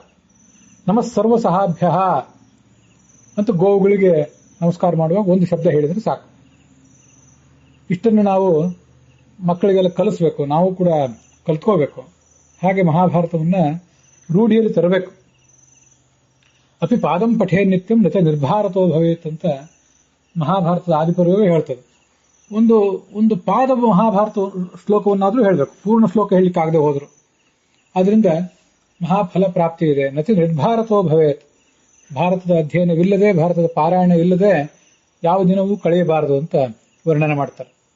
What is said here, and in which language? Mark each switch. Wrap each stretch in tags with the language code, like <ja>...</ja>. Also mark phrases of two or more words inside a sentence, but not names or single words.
<sa>ನಮಃ ಸರ್ವ ಸಹಾಭ್ಯ</sa> <kn>ಅಂತ ಗೋವುಗಳಿಗೆ ನಮಸ್ಕಾರ ಮಾಡುವಾಗ ಒಂದು ಶಬ್ದ ಹೇಳಿದರೆ ಸಾಕು. ಇಷ್ಟನ್ನು ನಾವು ಮಕ್ಕಳಿಗೆಲ್ಲ ಕಲಿಸ್ಬೇಕು, ನಾವು ಕೂಡ ಕಲ್ತ್ಕೋಬೇಕು. ಹಾಗೆ ಮಹಾಭಾರತವನ್ನ ರೂಢಿಯಲ್ಲಿ ತರಬೇಕು.</kn> <sa>ಅಪಿ ಪಾದಂ ಪಠೇ ನಿತ್ಯಂ ನಚ ನಿರ್ಭಾರತೋ ಭವೇತ್</sa> <kn>ಅಂತ ಮಹಾಭಾರತದ ಆದಿಪರ್ವವೇ ಹೇಳ್ತದೆ. ಒಂದು ಪಾದ ಮಹಾಭಾರತ ಶ್ಲೋಕವನ್ನಾದರೂ ಹೇಳಬೇಕು, ಪೂರ್ಣ ಶ್ಲೋಕ ಹೇಳಲಿಕ್ಕಾಗದೆ ಹೋದ್ರು. ಆದ್ರಿಂದ ಮಹಾಫಲ ಪ್ರಾಪ್ತಿ ಇದೆ.</kn> <sa>ನಚ ನಿರ್ಭಾರತೋ ಭವೇತ್,</sa> <kn>ಭಾರತದ ಅಧ್ಯಯನವಿಲ್ಲದೆ, ಭಾರತದ ಪಾರಾಯಣ ಇಲ್ಲದೆ ಯಾವ ದಿನವೂ ಕಳೆಯಬಾರದು ಅಂತ ವರ್ಣನೆ ಮಾಡ್ತಾರೆ.</kn>